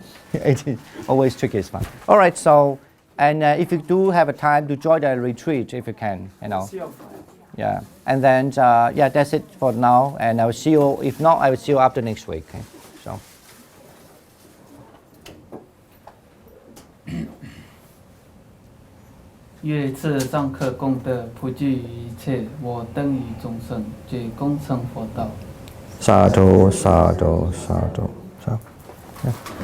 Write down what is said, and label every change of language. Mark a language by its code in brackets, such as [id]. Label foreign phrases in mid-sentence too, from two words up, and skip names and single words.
[en] It is always tricky, is fun. All right, so, and if you do have a time to join the retreat, if you can, See you on Friday. Yeah, and then, that's it for now, and I will see you, if not, I will see you after next week. Okay? So. [zh] 愿此上课功德普济于一切，我等于众生皆共成佛道。 [pi] Sa du, sa du, sa du. [en] So, yeah.